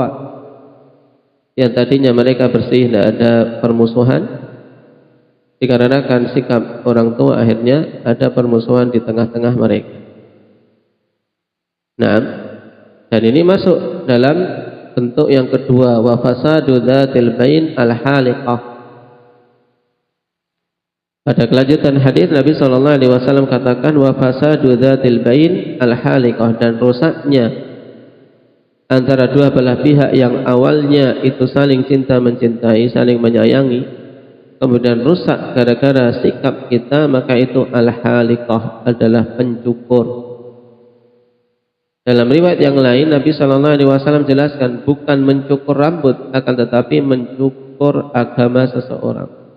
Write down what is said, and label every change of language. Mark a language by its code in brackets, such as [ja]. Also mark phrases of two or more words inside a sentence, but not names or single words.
[id] Yang tadinya mereka bersih, tidak ada permusuhan, dikarenakan sikap orang tua akhirnya ada permusuhan di tengah-tengah mereka. Nah, dan ini masuk dalam bentuk yang kedua, [ar] وفساد ذات البين الحالقة. [id] Pada kelanjutan hadis Nabi [ar] صلى الله عليه وسلم [id] katakan, [ar] وفساد ذات البين الحالقة, [id] dan rusaknya antara dua belah pihak yang awalnya itu saling cinta mencintai, saling menyayangi, kemudian rusak gara-gara sikap kita, maka itu al-haliqah, adalah pencukur. Dalam riwayat yang lain Nabi [ar] صلى الله عليه وسلم [id] jelaskan, bukan mencukur rambut, akan tetapi mencukur agama seseorang.